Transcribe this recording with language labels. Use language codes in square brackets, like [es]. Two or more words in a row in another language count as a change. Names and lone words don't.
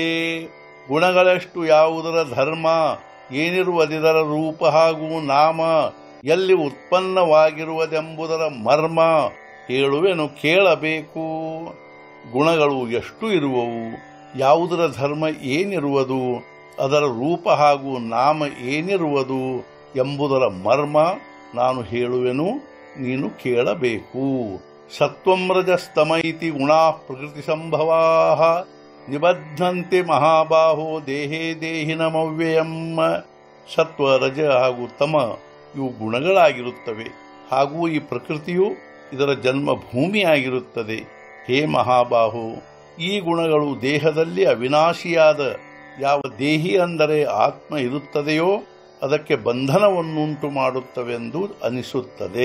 [kn] ಗುಣಗಳೆಷ್ಟು, ಯಾವುದರ ಧರ್ಮ, ಏನಿರುವುದರ ರೂಪ ಹಾಗೂ ನಾಮ, ಎಲ್ಲಿ ಉತ್ಪನ್ನವಾಗಿರುವುದೆಂಬುದರ ಮರ್ಮ ಹೇಳುವೆನು ಕೇಳಬೇಕು। ಗುಣಗಳು ಎಷ್ಟು ಇರುವವು, ಯಾವುದರ ಧರ್ಮ ಏನಿರುವುದು, ಅದರ ರೂಪ ಹಾಗೂ ನಾಮ ಏನಿರುವುದು ಎಂಬುದರ ಮರ್ಮ ನಾನು ಹೇಳುವೆನು, ನೀನು ಕೇಳಬೇಕು। [sa] ಸತ್ವಂ ರಜಸ್ತಮ ಇತಿ ಗುಣಾ ಪ್ರಕೃತಿ ಸಂಭವಾ ನಿಬದ್ಧಂತೆ ಮಹಾಬಾಹೋ ದೇಹೇ ದೇಹಿನಮವ್ಯಯಂ। [kn] ಸತ್ವ ರಜ ಹಾಗೂ ತಮ ಇವು ಗುಣಗಳಾಗಿರುತ್ತವೆ, ಹಾಗೂ ಈ ಪ್ರಕೃತಿಯು ಇದರ ಜನ್ಮಭೂಮಿಯಾಗಿರುತ್ತದೆ। ಹೇ ಮಹಾಬಾಹು, ಈ ಗುಣಗಳು ದೇಹದಲ್ಲಿ ಅವಿನಾಶಿಯಾದ ಯಾವ ದೇಹಿ ಅಂದರೆ ಆತ್ಮ ಇರುತ್ತದೆಯೋ ಅದಕ್ಕೆ ಬಂಧನವನ್ನುಂಟು ಮಾಡುತ್ತವೆಂದು ಅನಿಸುತ್ತದೆ।